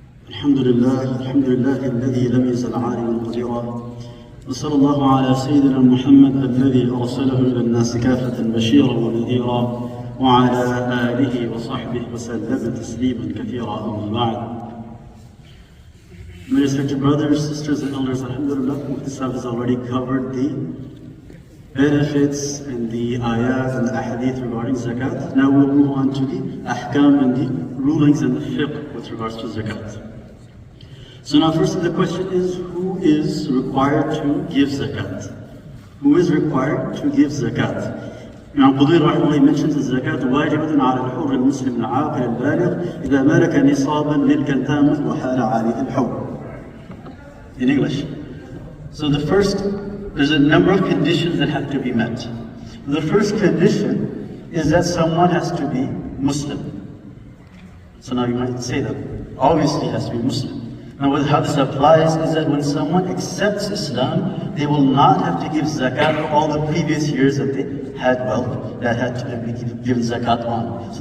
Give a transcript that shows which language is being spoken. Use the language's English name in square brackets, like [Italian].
[Arabic] الحمد لله الذي لم يزل عالما قديرا، وصلى الله على سيدنا محمد الذي أرسله إلى الناس كافة بشيرا ونذيرا، وعلى آله وصحبه وسلم تسليما كثيرا. أما بعد. [English] My respected brothers, sisters and elders, alhamdulillah, this has already covered the benefits and the ayat and the ahadith regarding zakat. Now we'll move on to the ahkam and the rulings and the fiqh with regards to zakat. So now first the question is, who is required to give zakat? Who is required to give zakat? Imam Qudri rahimahullah mentions the zakat [Arabic] واجبة على الحر المسلم العاقل البالغ إذا ملك نصابا للكتامة وحال عليه الحول. [English] In English. So there's a number of conditions that have to be met. The first condition is that someone has to be Muslim. So now you might say that obviously he has to be Muslim. Now how this applies is that when someone accepts Islam, they will not have to give zakat for all the previous years that they had wealth that had to be given zakat on.